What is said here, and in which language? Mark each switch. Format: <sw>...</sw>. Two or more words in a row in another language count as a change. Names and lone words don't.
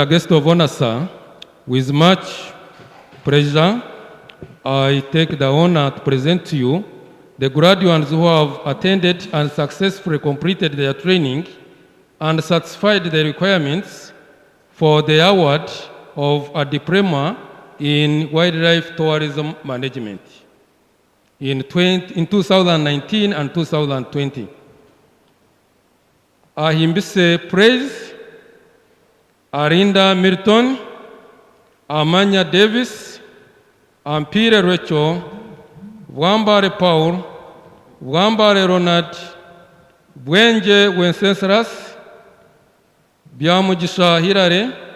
<en>Guest of Honor, sir, with much pleasure, I take the honor to present to you the graduates who have attended and successfully completed their training and satisfied the requirements for the award of a diploma in wildlife tourism management in 2019 and 2020. Ahimbise Praise, Arinda Milton, Amanya Davis, Ampire Rachel, Wambare Paul, Wambare Ronald, Bwenje Wenceslas, Biamugisha Hirare,</en>